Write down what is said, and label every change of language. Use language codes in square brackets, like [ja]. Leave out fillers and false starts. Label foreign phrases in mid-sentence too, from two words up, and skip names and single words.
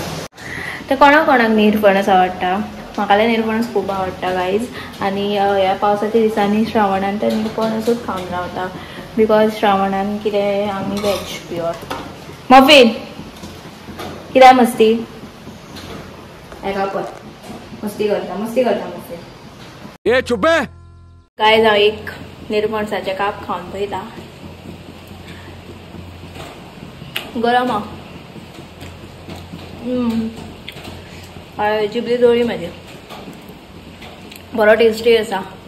[kok] तर कोणाक कोणाक निरफणस आवडटा? म्हाका निरफणस खूब आवडटा गायज. आनी ह्या पावसाच्या दिसांनी श्रावणान तर निरफणसूच खावन रावता बिकॉज श्रावणान कितें आमी [en] veg pure. [kok] मफीन कित्याक मस्ती हेका पळय मस्ती करता मफीन. [hi] ए चुप है. [kok] गायज हांव एक निरफणसाचें काप खावन पळयता. गरम आहा. जिबली दोळी म्हाजी. बरो टेस्टी आसा.